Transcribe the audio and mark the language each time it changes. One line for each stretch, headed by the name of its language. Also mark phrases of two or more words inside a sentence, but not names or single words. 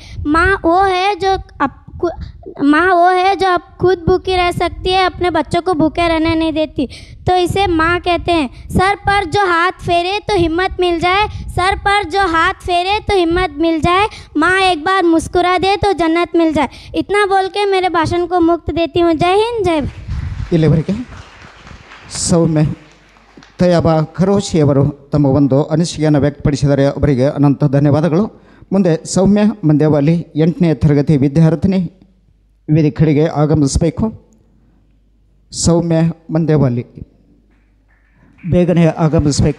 Hindi: माँ वो है जो अब खुद भूखी रह सकती है, अपने बच्चों को भूखे रहने नहीं देती. तो इसे माँ कहते हैं. सर पर जो हाथ फेरे तो हिम्मत मिल जाए. माँ एक बार मुस्कुरा दे तो जन्नत मिल जाए. इतना बोल के मेरे भाषण को मुक्त देती हूँ. जय हिंद, जय.
Kannada: ಇಲ್ಲಿವರೆಗೆ ಸೌಮ್ಯ ತಯಾಬಾ ಖರೋಶಿ ಅವರು ತಮ್ಮ ಒಂದು ಅನಿಸಿಕೆಯನ್ನು ವ್ಯಕ್ತಪಡಿಸಿದ್ದಾರೆ. ಅವರಿಗೆ ಅನಂತ ಧನ್ಯವಾದಗಳು. ಮುಂದೆ ಸೌಮ್ಯ ಮಂದೇವಾಲಿ, 8ನೇ ತರಗತಿ ವಿದ್ಯಾರ್ಥಿನಿ, ವೇದಿಕೆ ಕಡೆಗೆ ಆಗಮಿಸಬೇಕು. ಸೌಮ್ಯ ಮಂದೇವಾಲಿ ಬೇಗನೆ ಆಗಮಿಸಬೇಕು.